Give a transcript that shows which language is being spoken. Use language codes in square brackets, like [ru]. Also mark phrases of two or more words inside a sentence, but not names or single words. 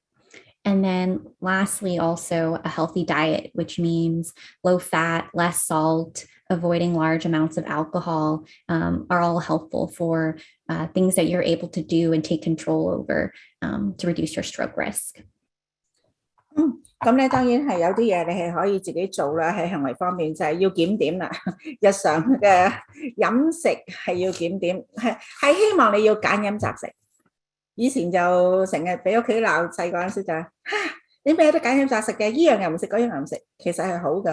[en] And then lastly, also a healthy diet, which means low fat, less salt, avoiding large amounts of alcohol are all helpful for things that you're able to do and take control over to reduce your stroke risk. [yue] 咁咧當然係有啲嘢你係可以自己做啦，喺行為方面就係要檢點啦。日常嘅飲食係要檢點，係希望你要揀飲擇食。以前就成日俾屋企鬧，細個嗰陣時就你咩都揀飲擇食嘅，依樣又唔食，嗰樣又唔食，其實係好㗎。